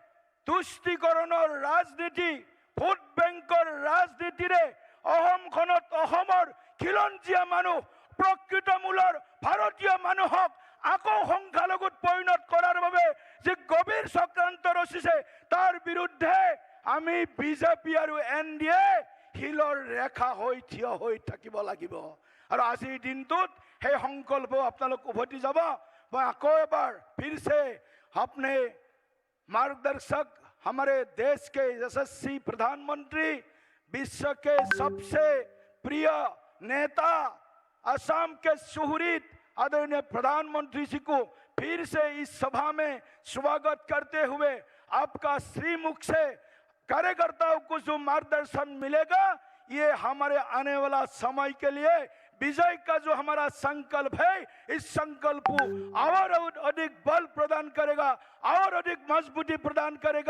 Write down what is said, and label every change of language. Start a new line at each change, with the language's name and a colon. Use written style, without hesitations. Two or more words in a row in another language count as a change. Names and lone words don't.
Assamese: তুষ্টিকৰণৰ ৰাজনীতি,
English: vote bank
Assamese: ৰাজনীতিৰে অসমখনত অসমৰ খিলঞ্জীয়া মানুহ, প্ৰকৃত মূলৰ ভাৰতীয় মানুহক আকৌ সংখ্যালঘুত পৰিণত কৰাৰ বাবে যে গভীৰ চক্ৰান্ত ৰচিছে, তাৰ বিৰুদ্ধে আমি বিজেপি আৰু এনডিএ শিলৰ ৰেখা হৈ থিয় হৈ থাকিব লাগিব। আৰু আজিৰ দিনটোত সেই সংকল্প আপোনালোক উভতি যাব। মই আকৌ এবাৰ
Hindi: फिर से अपने मार्गदर्शक, हमारे देश के यशस्वी प्रधानमंत्री, विश्व के सबसे प्रिय नेता, असम के सुहृद आदरणीय प्रधानमंत्री जी को फिर से इस सभा में स्वागत करते हुए आपका श्रीमुख से कार्यकर्ताओं को जो मार्गदर्शन मिलेगा, ये हमारे आने वाला समय के लिए विजय का जो हमारा संकल्प है, इस संकल्प को और अधिक बल प्रदान करेगा, और अधिक मजबूती प्रदान करेगा।